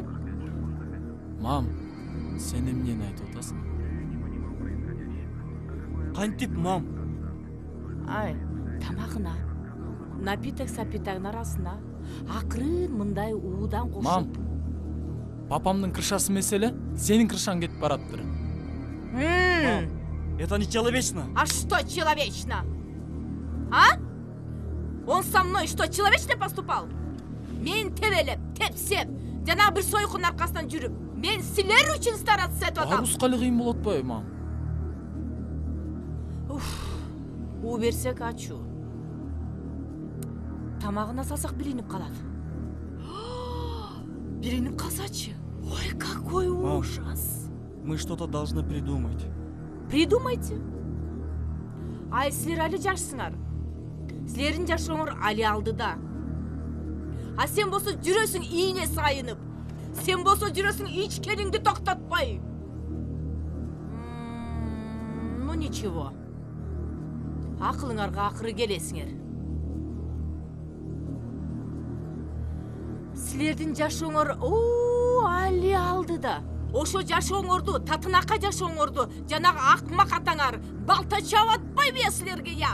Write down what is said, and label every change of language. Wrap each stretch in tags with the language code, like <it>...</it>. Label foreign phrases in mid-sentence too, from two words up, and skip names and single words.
<ky>Мам, сен эмнени айтып атасың? Кантип, мам? Ай, тамагына, напиток-сапитагын арасына акырын мындай уудан кошуп. Мам, папамдын крышасы меселе, сенин крышаң кетип бараттыр.</ky> <ru>Это не человечно. А что человечно? А? Он со мной что, человечно поступал?</ru> <ky>Мен тебелеп, тепсеп, жана бир сойкун аркасынан жүрүп, мен силер үчүн стараться этип атам. Арус кали кыйын болот атпайбы, мам? У берсек ачуу. Тамагына салсак билинип калат. Билинип калсачы? Ой,</ky> <ru>какой ужас. Мы что-то должны придумать. Придумайте.</ru> <ky>Ай, силер али жашсыңар. Силердин жашооңор али алдыда. А сен болсо жүрөсүң ийне сайынып. Сен болсо жүрөсүң ичкениңди токтотпой.</ky> <ru>Ну ничего.</ru> <ky>Акылыңарга акыры келесиңер. Силердин жашооңор али алдыда. Ошо жашооңорду, татынакай жашооңорду, жанагы акмак атаңар балта чаап атпайбы я силерге я?</ky>